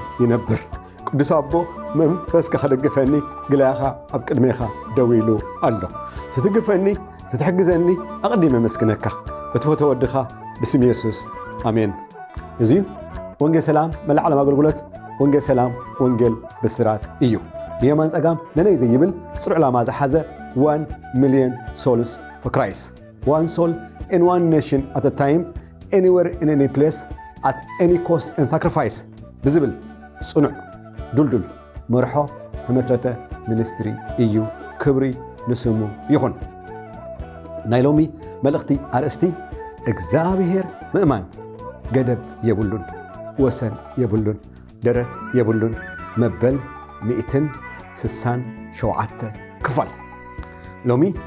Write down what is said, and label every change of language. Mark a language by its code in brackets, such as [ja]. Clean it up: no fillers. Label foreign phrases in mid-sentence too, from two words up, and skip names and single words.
[ti] ይነብር። ቅዱስ አቦ መንፈስካ ከደግፈኒ ግላኻ ኣብ ቅድሜኻ ደው ኢሉ ኣሎ። ስትግፈኒ ስትሕግዘኒ ኣቕዲመ መስክነካ በትፈቶ ወድኻ ብስም ኢየሱስ ኣሜን። እዚ ወንጌል ሰላም መላዓለም ኣገልግሎት ወንጌል ሰላም ወንጌል ብስራት እዩ። የማን ጸጋም ነነይ ዘይብል ጽሩዕ ዓላማ ዝሓዘ [en] 1 million souls for Christ. One soul in one nation at a time, anywhere in any place, at any cost and sacrifice. Visible, [ti] ጽኑዕ ዱልዱል መርሖ ተመስረተ ሚኒስትሪ እዩ። ክብሪ ንስሙ ይኹን። ናይ ሎሚ መልእኽቲ ኣርእስቲ እግዚአብሔር ምእማን ገደብ የብሉን፣ ወሰን የብሉን፣ ደረት የብሉን መበል 167 ክፋል ሎሚ